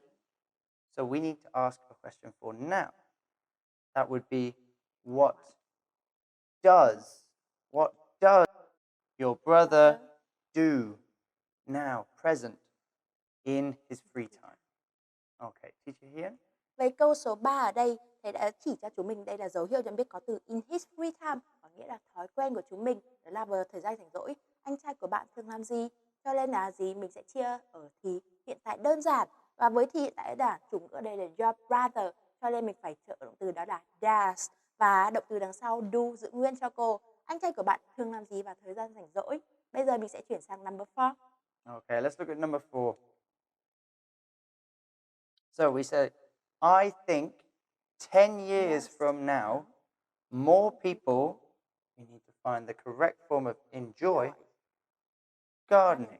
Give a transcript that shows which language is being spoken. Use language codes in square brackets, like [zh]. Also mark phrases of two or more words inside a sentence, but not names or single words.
[en] So we need to ask a question for now. That would be what does your brother do now, present, in his free time? Okay, teacher here? [vi] Với câu số 3 ở đây, thầy đã chỉ cho chúng mình đây là dấu hiệu nhận biết có từ [en] in his free time, [vi] có nghĩa là thói quen của chúng mình, đó là vào thời gian rảnh rỗi. Anh trai của bạn thường làm gì? Cho nên là gì? Mình sẽ chia ở thì hiện tại đơn giản. Và với thì hiện tại đơn giản, chúng ở đây là [en] your brother, [vi] cho nên mình phải trợ động từ đó là does. Và động từ đằng sau do giữ nguyên cho cô. Anh trai của bạn thường làm gì vào thời gian rảnh rỗi? Bây giờ mình sẽ chuyển sang number 4. [en] Okay, let's look at number 4. So we say, I think 10 years Yes. from now, more people, we need to find the correct form of enjoy, gardening.